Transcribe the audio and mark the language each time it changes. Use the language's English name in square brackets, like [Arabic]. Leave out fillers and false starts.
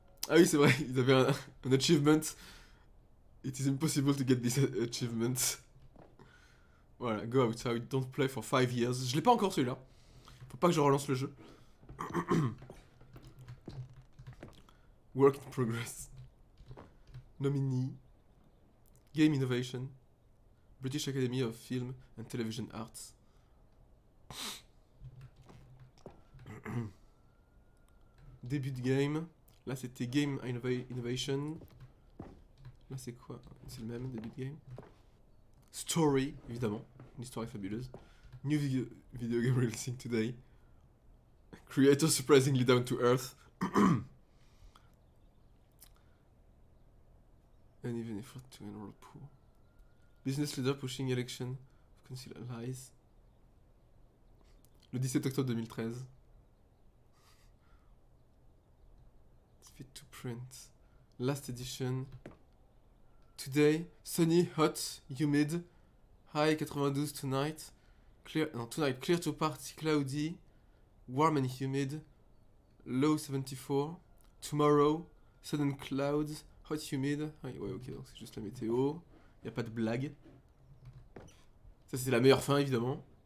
[French] Ah oui, c'est vrai, ils avaient un achievement. [English] It is impossible to get this achievement. Voilà, go outside, don't play for 5 years. [French] Je l'ai pas encore celui-là. Faut pas que je relance le jeu. [English] Work in progress. Nominee. Game Innovation. British Academy of Film and Television Arts. [French] Début de game. Là c'était Game Innovation. Là c'est quoi? C'est le même début de game. Story, évidemment. Une histoire est fabuleuse. [English] New video game releasing today. Creator surprisingly down to earth. And even effort to enroll poor. Business leader pushing election of concealed lies. [French] Le 17 octobre 2013. [English] It's fit to print. Last edition. Today, sunny, hot, humid. High 92 tonight. Tonight, clear to partly cloudy. Warm and humid. Low 74. Tomorrow, sudden clouds. Hot, humid. [French] Ouais, ok, donc c'est juste la météo. Il n'y a pas de blague. Ça, c'est la meilleure fin, évidemment.